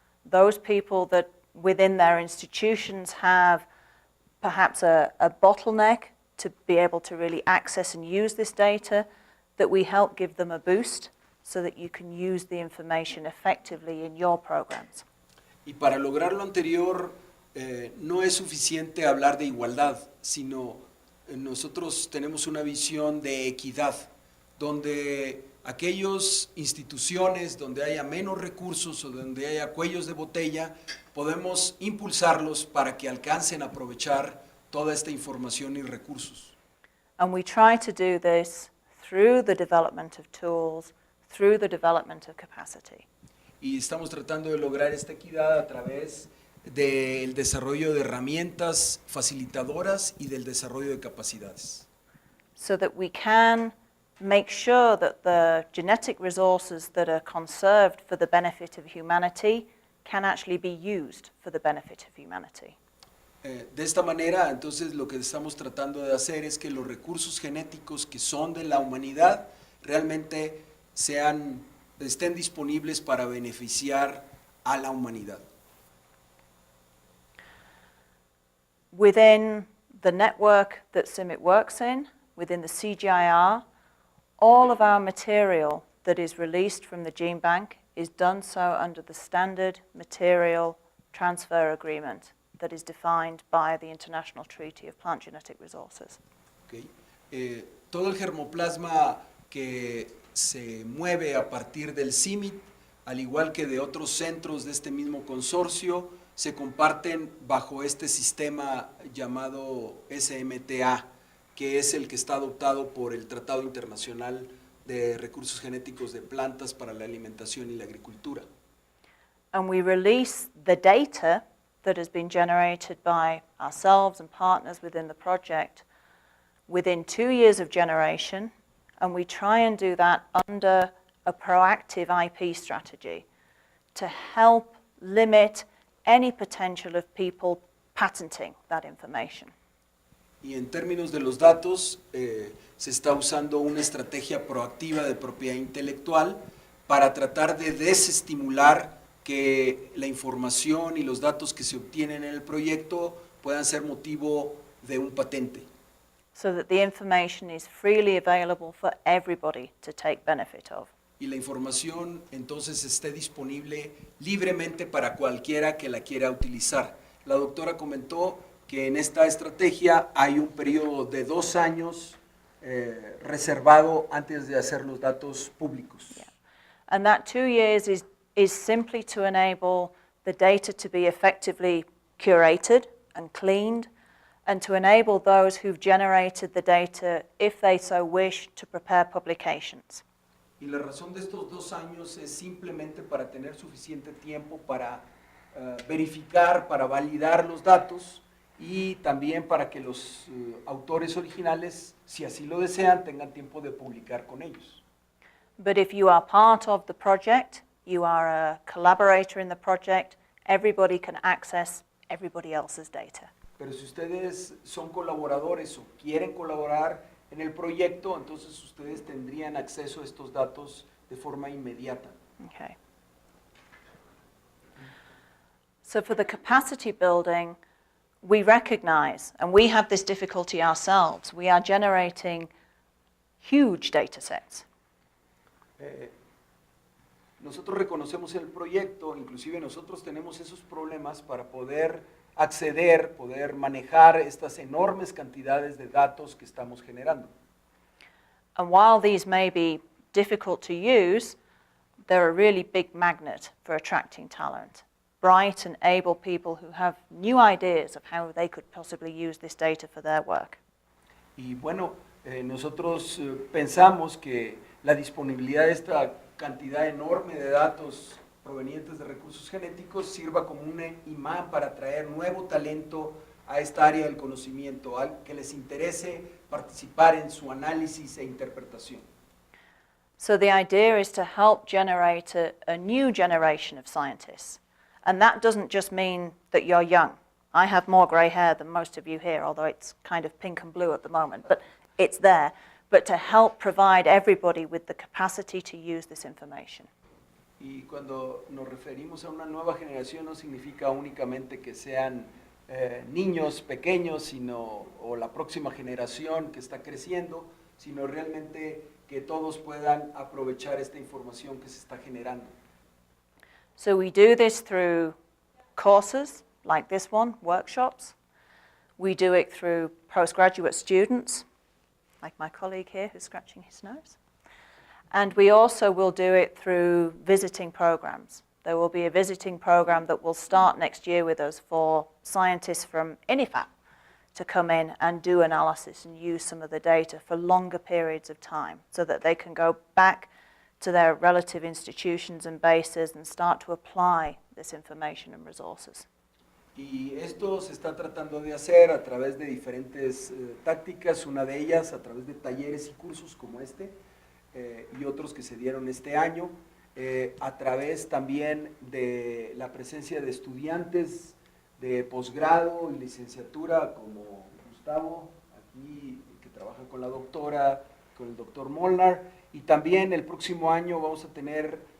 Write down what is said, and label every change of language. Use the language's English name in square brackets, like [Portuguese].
[English] Those people that within their institutions have perhaps a bottleneck to be able to really access and use this data, that we help give them a boost so that you can use the information effectively in your programs. [Spanish] Y para lograr lo anterior, no es suficiente hablar de igualdad, sino nosotros tenemos una visión de equidad, donde aquellas instituciones donde haya menos recursos o donde haya cuellos de botella, podemos impulsarlos para que alcancen a aprovechar toda esta información y recursos. [English] And we try to do this through the development of tools, through the development of capacity. [Spanish] Y estamos tratando de lograr esta equidad a través del desarrollo de herramientas facilitadoras y del desarrollo de capacidades. [English] So that we can make sure that the genetic resources that are conserved for the benefit of humanity can actually be used for the benefit of humanity. [Spanish] De esta manera, entonces, lo que estamos tratando de hacer es que los recursos genéticos que son de la humanidad realmente estén disponibles para beneficiar a la humanidad. [English] Within the network that CIMMYT works in, within the CGIR, all of our material that is released from the gene bank is done so under the standard material transfer agreement that is defined by the International Treaty of Plant Genetic Resources. Okay. [Spanish] Todo el germoplasma que se mueve a partir del CIMMYT, al igual que de otros centros de este mismo consorcio, se comparten bajo este sistema llamado SMTA, que es el que está adoptado por el Tratado Internacional de Recursos Genéticos de Plantas para la Alimentación y la Agricultura. [English] And we release the data that has been generated by ourselves and partners within the project within 2 years of generation, and we try and do that under a proactive IP strategy to help limit any potential of people patenting that information. [Spanish] Y en términos de los datos, se está usando una estrategia proactiva de propiedad intelectual para tratar de desestimular que la información y los datos que se obtienen en el proyecto puedan ser motivo de un patente. [English] So that the information is freely available for everybody to take benefit of. [Spanish] Y la información entonces esté disponible libremente para cualquiera que la quiera utilizar. La doctora comentó que en esta estrategia hay un periodo de 2 años reservado antes de hacer los datos públicos. [English] Yeah. And that 2 years is simply to enable the data to be effectively curated and cleaned, and to enable those who've generated the data, if they so wish, to prepare publications. [Spanish] Y la razón de estos 2 años es simplemente para tener suficiente tiempo para verificar, para validar los datos y también para que los autores originales, si así lo desean, tengan tiempo de publicar con ellos. [English] But if you are part of the project, you are a collaborator in the project, everybody can access everybody else's data. [Spanish] Pero si ustedes son colaboradores o quieren colaborar en el proyecto, entonces ustedes tendrían acceso a estos datos de forma inmediata. [English] Okay. So for the capacity building, we recognize, and we have this difficulty ourselves, we are generating huge data sets. [Spanish] Nosotros reconocemos el proyecto, inclusive nosotros tenemos esos problemas para poder acceder, poder manejar estas enormes cantidades de datos que estamos generando. [English] And while these may be difficult to use, they're a really big magnet for attracting talent. Bright and able people who have new ideas of how they could possibly use this data for their work. [Spanish] Y bueno, nosotros pensamos que la disponibilidad de esta cantidad enorme de datos provenientes de recursos genéticos sirva como un imán para atraer nuevo talento a esta área del conocimiento, al que les interese participar en su análisis e interpretación. [English] So the idea is to help generate a new generation of scientists. And that doesn't just mean that you're young. I have more grey hair than most of you here, although it's kind of pink and blue at the moment, but it's there. But to help provide everybody with the capacity to use this information. [Spanish] Y cuando nos referimos a una nueva generación no significa únicamente que sean niños pequeños, o la próxima generación que está creciendo, sino realmente que todos puedan aprovechar esta información que se está generando. [English] So we do this through courses like this one, workshops. We do it through postgraduate students, like my colleague here who's scratching his nose. And we also will do it through visiting programs. There will be a visiting program that will start next year with us for scientists from INIFAP to come in and do analysis and use some of the data for longer periods of time so that they can go back to their relative institutions and bases and start to apply this information and resources. [Spanish] Y esto se está tratando de hacer a través de diferentes tácticas, una de ellas a través de talleres y cursos como este y otros que se dieron este año, a través también de la presencia de estudiantes de posgrado y licenciatura como Gustavo, aquí que trabaja con la doctora, con el doctor Molnar, y también el próximo año vamos a tener